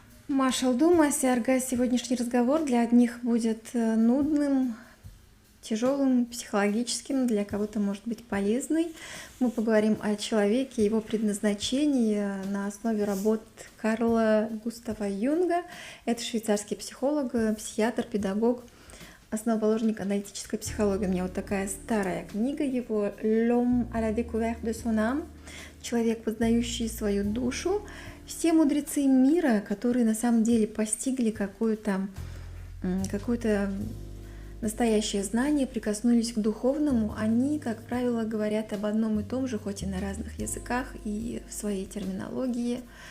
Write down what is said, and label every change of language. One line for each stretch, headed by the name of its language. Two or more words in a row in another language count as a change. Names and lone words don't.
Russian: Маршал Дума, Сиарга, сегодняшний разговор для одних будет нудным, тяжелым, психологическим, для кого-то может быть полезный. Мы поговорим о человеке, его предназначении на основе работ Карла Густава Юнга. Это швейцарский психолог, психиатр, педагог, основоположник аналитической психологии. У меня вот такая старая книга его «L'homme à la découverte de son âme», «Человек, познающий свою душу». Все мудрецы мира, которые на самом деле постигли какое-то настоящее знание, прикоснулись к духовному, они, как правило, говорят об одном и том же, хоть и на разных языках и в своей терминологии.